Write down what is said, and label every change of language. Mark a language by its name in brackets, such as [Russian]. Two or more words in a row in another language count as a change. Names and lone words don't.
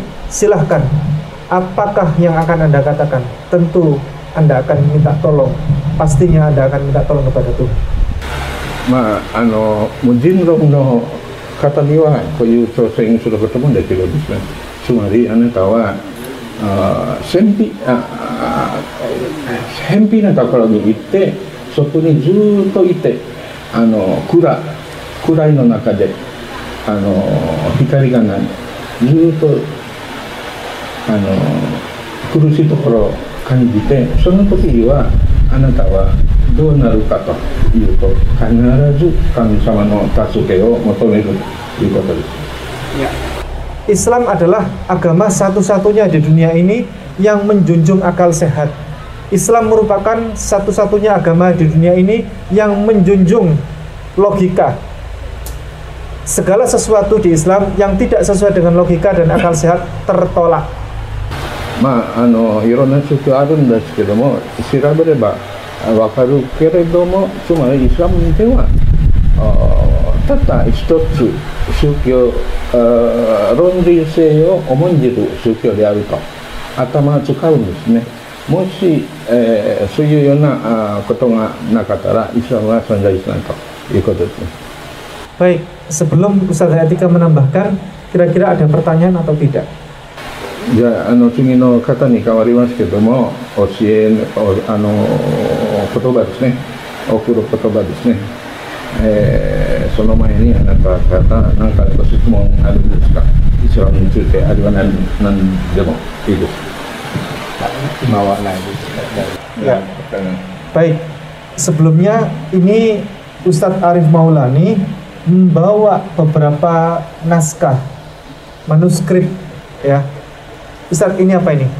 [Indonesian] Silahkan, apakah yang akan Anda katakan? Tentu Anda akan minta tolong, pastinya Anda akan minta tolong kepada Tuhan. [Japanese] まあ無人論の方にはこういう挑戦することもできるんですね。つまりあなたは偏僻なところに行って、そこにずっといて、暗いの中で光がない、ずっと苦しいところを感じて、その時にはあなたはどうなるかというと、必ず神様の助けを求めるということです。 [Indonesian] Islam adalah agama satu-satunya di dunia ini yang menjunjung akal sehat. Islam merupakan satu-satunya agama di dunia ini yang menjunjung logika. Segala sesuatu di Islam yang tidak sesuai dengan logika dan akal sehat tertolak. [Japanese] いろんな宗教あるんですけども、調べればわかるけれども、つまりイスラムではたった一つ宗教論理性を重んじる宗教であると頭を使うんですね。もし、そういうようなことがなかったらイスラムは存在しないということですね。 [Indonesian] Baik, sebelum Ustaz Hayatika menambahkan, kira-kira ada pertanyaan atau tidak? [Japanese] じゃあ、次の方に変わりますけども、言葉ですね、送る言葉ですね。その前にあなた方何かご質問あるんですか？イスラムについてあるいは何でもいいです。 [Indonesian] Ya. Baik, sebelumnya ini Ustadz Arif Maulani membawa beberapa naskah manuskrip, ya. Ustadz, ini apa ini?